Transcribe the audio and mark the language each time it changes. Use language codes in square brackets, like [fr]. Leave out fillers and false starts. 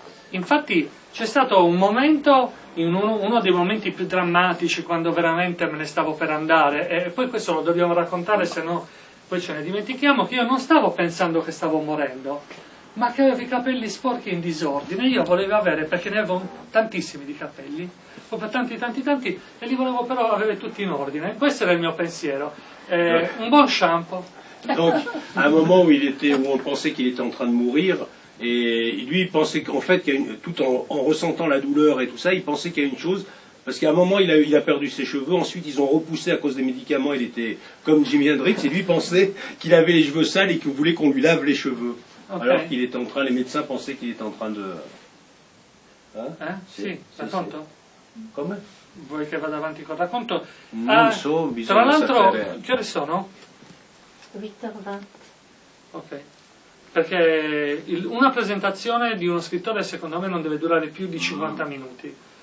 [it] Infatti c'è stato un momento, uno dei momenti più drammatici, quando veramente me ne stavo per andare, e poi questo lo dobbiamo raccontare, se no poi ce ne dimentichiamo, che io non stavo pensando che stavo morendo, ma che avevo i capelli sporchi in disordine. Io volevo avere, perché ne avevo tantissimi di capelli, proprio tanti, e li volevo però avere tutti in ordine. Questo era il mio pensiero. Un buon shampoo. [fr] Donc, à un moment où on pensait qu'il était en train de mourir, et lui, il pensait qu'en fait, tout en ressentant la douleur et tout ça, il pensait qu'il y a une chose, parce qu'à un moment, il a perdu ses cheveux, ensuite ils ont repoussé à cause des médicaments, il était comme Jimi Hendrix, et lui pensait qu'il avait les cheveux sales et qu'il voulait qu'on lui lave les cheveux. [en] Okay. [fr] Alors qu'il était en train, les médecins pensaient qu'il était en train de... [it] Sì, racconto? Come? Vuoi che vada avanti col racconto? Non so, tra bisogna l'altro, sapere. che ore sono? [fr] 8h20. [it] Ok. Perché una presentazione di uno scrittore secondo me non deve durare più di 50 minuti.